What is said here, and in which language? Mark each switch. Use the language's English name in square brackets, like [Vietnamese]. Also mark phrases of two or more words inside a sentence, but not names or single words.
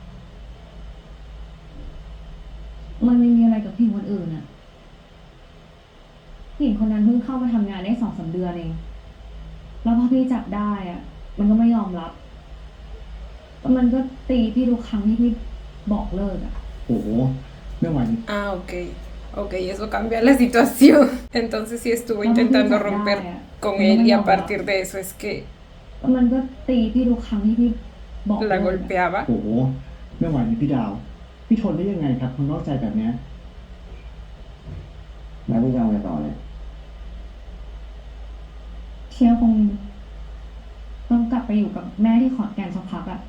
[Thai] มันไม่มีอะไรกับผู้หญิงคนอื่นอะผู้หญิงคนนั้นเพิ่งเข้ามาทำงานได้2-3 เดือนเอง แล้วพอพี่จับได้อะมันก็ไม่ยอมรับแล้วมันก็ตีพี่ทุกครั้งที่พี่บอกเลิกอะ โอ้โหไม่ไหว [Spanish] Ah, ok. Ok, eso cambia la situación. Entonces sí estuvo intentando romper con él y a partir de eso es que [Thai] แล้วมันก็ตีพี่ทุกครั้งที่พี่บอกเลิ [Spanish] la [Thai] กอะ [Spanish] golpeaba. [Thai] โอ้โหไม่ไหวเลยพี่ดาว พี่ทนได้ยังไงครับคนนอกใจแบบเนี้ยแล้วพี่จะเอาไงต่อเนี่ย เชียร์คงต้องกลับไปอยู่กับแม่ที่ขอนแก่นสักพักอะ